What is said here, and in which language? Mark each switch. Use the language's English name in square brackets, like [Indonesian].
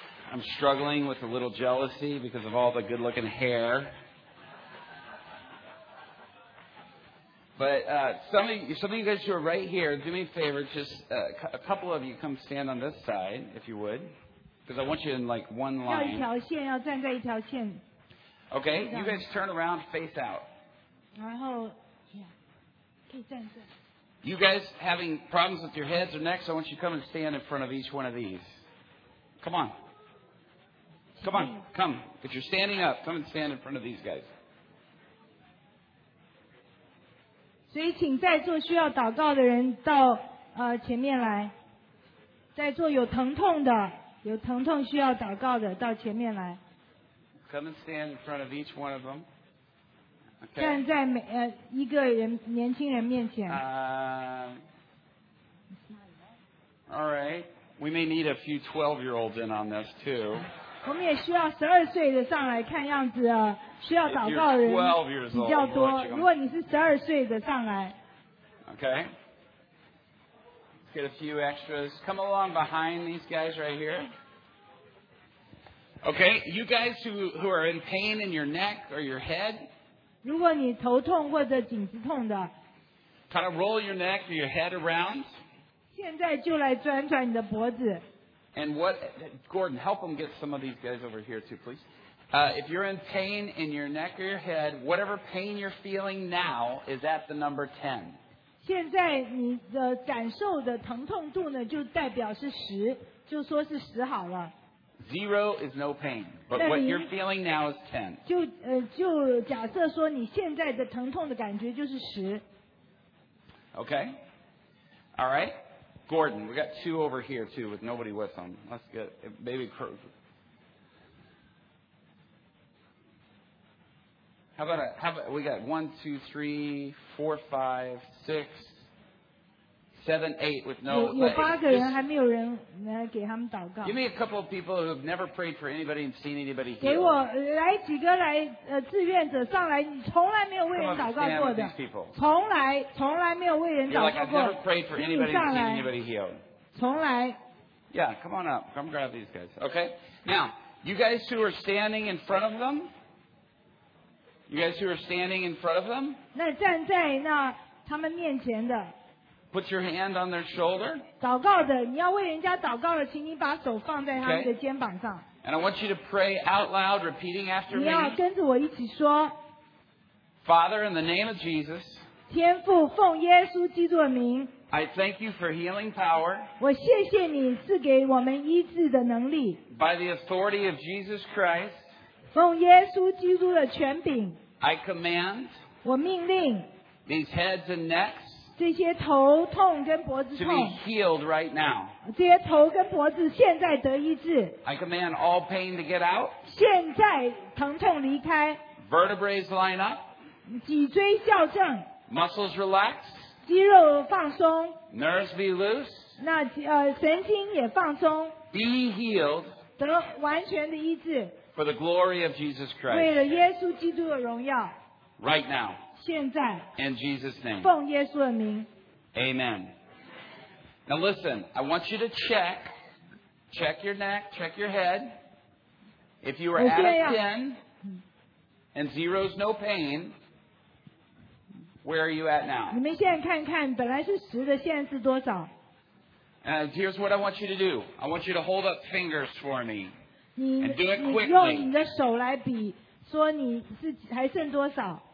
[English] I'm struggling with a little jealousy because of all the good-looking hair. But some of you guys who are right here, do me a favor, just a couple of you come stand on this side, if you would. Because I want you in like one line. [Chinese] 要一条线，要站在一条线。 [English] Okay, you guys turn around, face out. [Chinese] 然后 yeah, 可以站着。 [English] You guys having problems with your heads or necks, I want you to come and stand in front of each one of these. Come on. Come on, come. If you're standing up, come and stand in front of these guys. [Chinese] 所以请在座需要祷告的人到前面来。在座有疼痛的，有疼痛需要祷告的到前面来。 [English] Come and stand in front of each one of them. [Chinese] 站在每一个人年轻人面前。 [English] All right. We may need a few 12-year-olds in on this too. [Chinese] 我们也需要12岁的上来看样子啊。需要祷告的人比较多。如果你是12岁的上来。 [English] Okay. Let's get a few extras. Come along behind these guys right here. Okay, you guys who are in pain in your neck or your head. [Chinese] 如果你头痛或者颈子痛的。 [English] Kind of roll your neck or your head around. [Chinese] 现在就来转转你的脖子。 [English] And what, Gordon, help them get some of these guys over here too, please. If you're in pain in your neck or your head, whatever pain you're feeling now is at the number 10. [Chinese] 现在你的感受的疼痛度呢，就代表是十，就说是十好了。 [English] Zero is no pain, but what you're feeling now is 10. [Chinese] 就假设说你现在的疼痛的感觉就是十。 [English] Okay. All right. Gordon, we got two over here too with nobody with them. Let's get maybe Cruz. How about we got 1, 2, 3, 4, 5, 6, 7, 8 with no. [Chinese] 有八个人还没有人来给他们祷告。 [English] Give me a couple of people who have never prayed for anybody and seen anybody here. [Chinese] 给我来几个来志愿者上来，你从来没有为人祷告过的。从来没有为人祷告过。 [English] You're like I've never prayed for anybody and seen anybody healed. [Chinese] 从来。 [English] Yeah, come on up. Come grab these guys. Okay. Now, you guys who are standing in front of them. You guys who are standing in front of them? [Chinese] 那站在那他们面前的。 [English] Put your hand on their shoulder. [Chinese] 祷告的，你要为人家祷告的，请你把手放在他们的肩膀上。 [English] Okay. And I want you to pray out loud, repeating after me. [Chinese] 你要跟着我一起说。 [English] Father, in the name of Jesus. [Chinese] 天父，奉耶稣基督的名。 [English] I thank you for healing power. [Chinese] 我谢谢你赐给我们医治的能力。 [English] By the authority of Jesus Christ. [Chinese] 奉耶稣基督的权柄 [English] I command [Chinese] 我命令 [English] these heads and necks [Chinese] 这些头痛跟脖子痛 [English] to be healed right now [Chinese] 这些头跟脖子现在得医治 [English] I command all pain to get out [Chinese] 现在疼痛离开 [English] vertebrae line up [Chinese] 脊椎校正 [English] muscles relax [Chinese] 肌肉放松 [English] nerves be loose [Chinese] 那神经也放松 [English] be healed [Chinese] 得完全的医治 [English] For the glory of Jesus Christ. [Chinese] 为了耶稣基督的荣耀。 [English] Right now. [Chinese] 现在。 [English] In Jesus' name. [Chinese] 奉耶稣的名。 [English] Amen. Now listen, I want you to check your neck, check your head. If you are out of 10 and zero is no pain, Where are you at now? [Chinese] 你们现在看看，本来是十的，现在是多少？ [English] And here's what I want you to do. I want you to hold up fingers for me. And do it quickly. [Chinese] 你用你的手来比，说你是还剩多少？